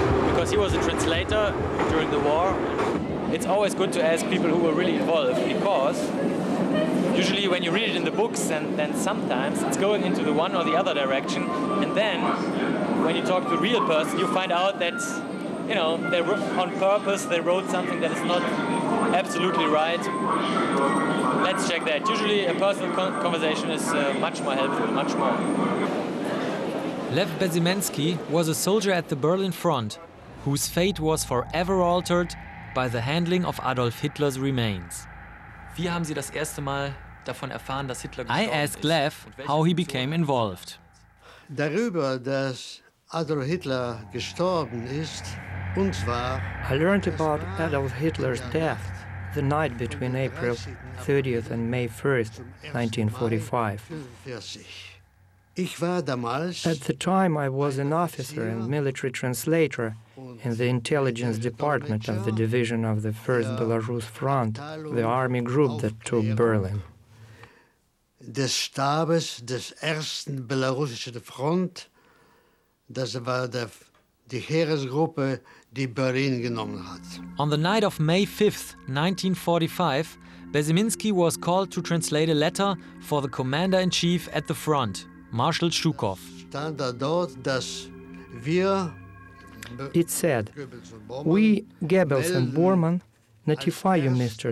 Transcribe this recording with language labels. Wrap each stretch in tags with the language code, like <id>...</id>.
<en>Because he was a translator during the war. It's always good to ask people who were really involved, because usually when you read it in the books, and then sometimes it's going into the one or the other direction, and then when you talk to a real person, you find out that, you know, they on purpose they wrote something that is not absolutely right. Let's check that. Usually a personal conversation is much more helpful, much more. Lev Bezimensky was a soldier at the Berlin front, whose fate was forever altered by the handling of Adolf Hitler's remains.</en> <de>Wie haben Sie das erste Mal davon erfahren, dass Hitler gestorben ist?</de> <en>I asked Lev how he became involved.</en> <de>Darüber, dass Adolf Hitler gestorben ist, und zwar</de> <en>I learned about Adolf Hitler's death the night between April 30th and May 1st, 1945.</en> <de>45. Ich war damals</de> <en>At the time, I was an officer and military translator in the intelligence department of the division of the 1st Belarus Front, the army group that took Berlin.</en> <de>des Stabes des ersten belarussischen Front, das war die Heeresgruppe, die Berlin genommen hat.</de> <en>On the night of May 5th, 1945, Beziminsky was called to translate a letter for the commander-in-chief at the front, Marshal Zhukov.</en> <de>Stand da dort, dass wir</de> <en>It said, "We, Goebbels and Bormann, notify you, Mr.</en>